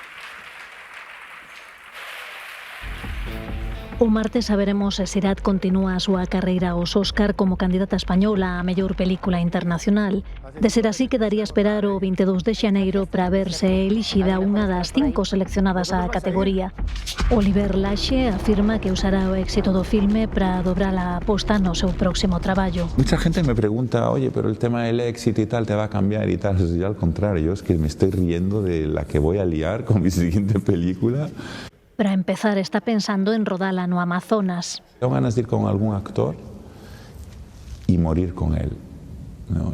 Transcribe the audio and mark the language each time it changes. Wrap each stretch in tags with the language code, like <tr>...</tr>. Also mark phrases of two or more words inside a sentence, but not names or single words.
<gl>O martes saberemos se Sirat continúa a súa carreira aos Óscar como candidata española a mellor película internacional. De ser así, quedaría esperar o 22 de xaneiro para verse elixida unha das 5 seleccionadas á categoría. Oliver Laxe afirma que usará o éxito do filme para dobrar a aposta no seu próximo traballo.</gl> <es>Mucha gente me pregunta, oye, pero el tema del éxito y tal te va a cambiar y tal. Yo al contrario, es que me estoy riendo de la que voy a liar con mi siguiente película.</es> <gl>Para empezar, está pensando en rodala no Amazonas.</gl> <es>Tengo ganas de ir con algún actor y morir con él, ¿no?</es>